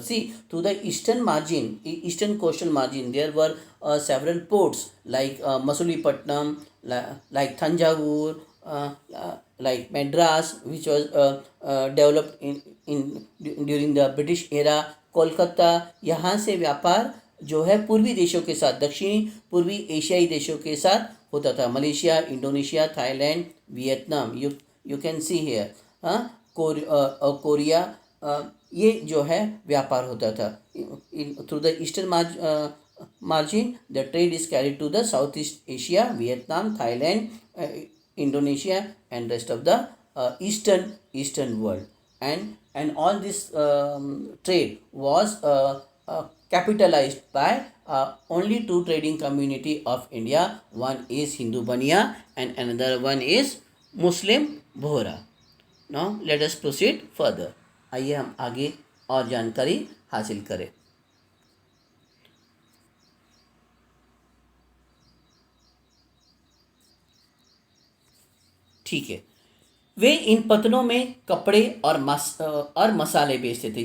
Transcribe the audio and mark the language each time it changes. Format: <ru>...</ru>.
<en>Sea, to the eastern coastal margin there were several ports like Masulipatnam, like Thanjavur, like Madras, which was developed in during the British era, Kolkata.</en> <hi>यहाँ से व्यापार जो है पूर्वी देशों के साथ, दक्षिणी पूर्वी एशियाई देशों के साथ होता था. Malaysia, Indonesia, Thailand, Vietnam,</hi> <en>you can see here,</en> <hi>Korea, ये जो है व्यापार होता था.</hi> <en>Through the eastern margin the trade is carried to the south east Asia, Vietnam, Thailand, Indonesia, and rest of the eastern world, and all this trade was capitalized by only two trading community of India. One is Hindu Baniya and another one is Muslim Bohra. Now let us proceed further.</en> <hi>आइए हम आगे और जानकारी हासिल करें. ठीक है. वे इन पतनों में कपड़े और मसाले बेचते थे.</hi>